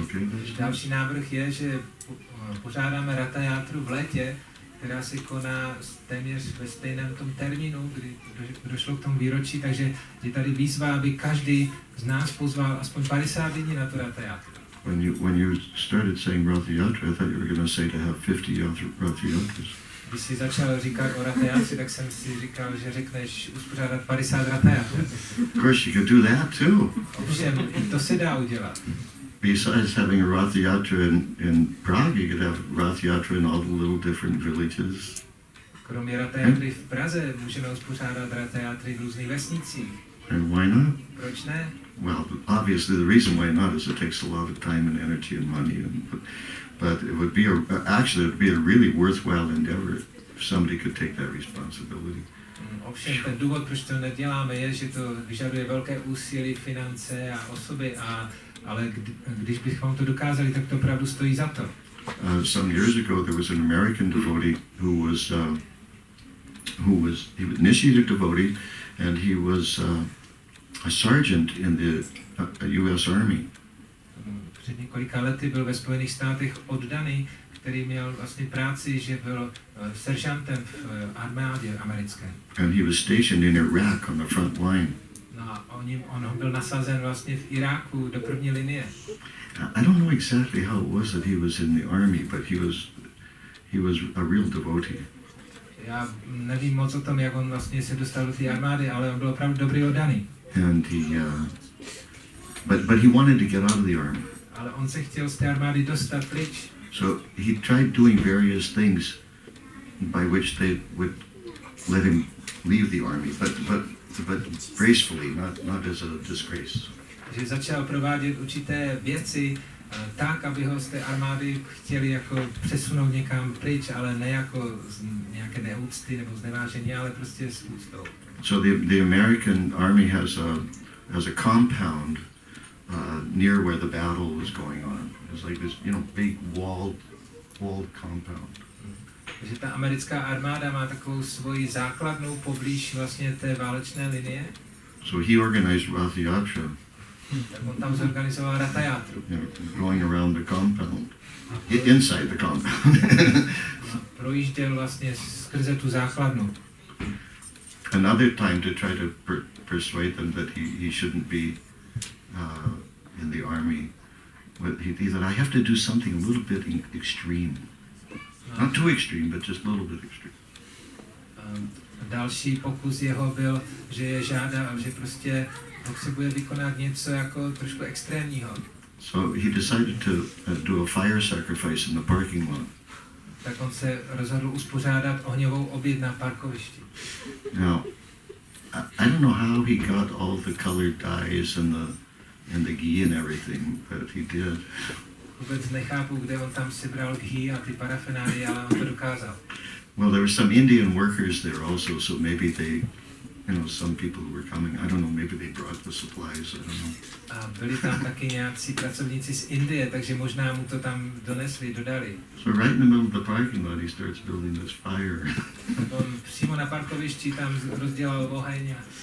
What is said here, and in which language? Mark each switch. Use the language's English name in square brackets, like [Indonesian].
[English] Okay. [Czech] Další návrh je, že pořádáme Ratha Játru v létě, která se koná téměř ve stejném tom termínu, kdy došlo k tomu výročí, takže je tady výzva, aby každý z nás pozval aspoň 50 lidí na tu Ratha Játru. [English] When you started saying Rath Yatra, I thought you were going to say to have 50 Rath Yatras. [Czech] Když jsi začal říkat o Ratha Játře, tak jsem si říkal, že řekneš uspořádat 50 Ratha Játr. [English] Of course, you could do that too. [Czech] Ovšem, i to se dá udělat. [English] Besides having a Rath Yatra in Prague, you could have Rath Yatra in all the little different villages. [Czech] Kromě Ratha Játry v Praze můžeme uspořádat Ratha Játry v různých vesnicích. [English] And why not? [Czech] Proč ne? [English] Well, obviously the reason why not is it takes a lot of time and energy and money, but it would be actually it would be a really worthwhile endeavor if somebody could take that responsibility. [Czech] Ovšem ten důvod, proč to neděláme, je, že to vyžaduje velké úsilí, finance a osoby, ale když bychom to dokázali, tak to opravdu stojí za to. [English] Some years ago there was an American devotee who was initiated devotee, and he was a sergeant in the U.S. Army. [Czech] Před několika lety byl ve Spojených státech oddaný, který měl vlastně práci, že byl seržantem v armádě americké. [English] And he was stationed in Iraq on the front line. [Czech] No a on byl nasazen vlastně v Iráku do první linie. [English] I don't know exactly how it was that he was in the army, but he was a real devotee. [Czech] Já nevím moc o tom, jak on vlastně se dostal do té armády, ale on byl opravdu dobrý oddaný. [English] And but he wanted to get out of the army. [Czech] Ale on se chtěl z té armády dostat pryč. [English] So he tried doing various things by which they would let him leave the army, but gracefully, not as a disgrace. [Czech] Že začal provádět určité věci tak, aby ho z té armády chtěli jako přesunout někam pryč, ale ne jako z nějaké neúcty nebo znevážení, ale prostě s úctou. [English] So the American army has a compound near where the battle was going on. It's like this, big walled compound. [Czech] Takže ta americká armáda má takovou svoji základnu poblíž vlastně té válečné linie. [English] So he organized Rath Yatra. [Czech] Tak on tam zorganizoval Ratha Játru. [English] Going around the compound, inside the compound. [Czech] Projížděl vlastně skrze tu základnu. [English] Another time to try to persuade them that he shouldn't be in the army. But he said, I have to do something a little bit extreme. Not too extreme, but just a little bit extreme. [Czech] Další pokus jeho byl, že že prostě potřebuje vykonat něco jako trošku extrémního. [English] So he decided to do a fire sacrifice in the parking lot. [Czech] Tak on se rozhodl uspořádat ohňovou oběd na parkovišti. [English] Now, I don't know how he got all the colored dyes and the ghee and everything, but he did. [Czech] Vůbec nechápu, kde on tam sebral ghee a ty parafenálie, ale on to dokázal. [English] Well, there were some Indian workers there also, so maybe they, some people who were coming, I don't know, maybe they brought the supplies, I don't know. [Czech] A byli tam taky nějací pracovníci z Indie, takže možná mu to tam donesli, dodali. [English] So right in the middle of the parking lot, he starts building this fire. [Czech] On přímo na parkovišti tam rozdělal oheň